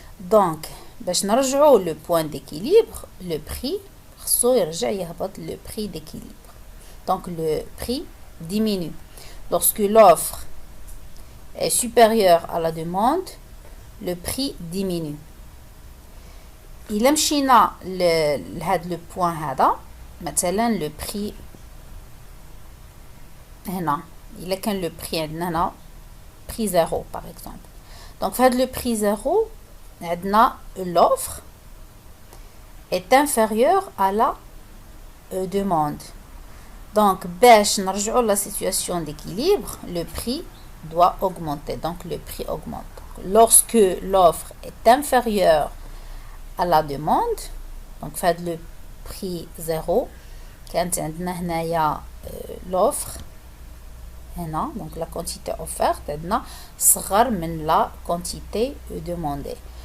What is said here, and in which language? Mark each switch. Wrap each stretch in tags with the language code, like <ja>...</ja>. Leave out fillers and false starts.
<fr>Donc</fr> <ar>باش نرجعوا</ar> <fr>le point d'équilibre, le prix le prix d'équilibre. Donc le prix diminue. Lorsque l'offre est supérieure à la demande, le prix diminue.</fr> <ar>إلا مشينا لهذا</ar> <fr>le point</fr> <ar>هذا, مثلا</ar> <fr>le prix</fr> <ar>هنا إلا كان le prix عندنا هنا</ar> <fr>prix 0 par exemple. Donc</fr> <ar>في هذا</ar> <fr>le prix 0</fr> <ar>عندنا</ar> <fr>l'offre est inférieur à la demande. Donc,</fr> <ar>باش نرجعوا</ar> <fr>la situation d'équilibre, le prix doit augmenter. Donc, le prix augmente. Lorsque l'offre est inférieure à la demande, donc faites le prix 0, quand عندنا l'offre, donc la quantité offerte,</fr> <ar>عندنا صغر من</ar> <fr>la quantité demandée.</fr>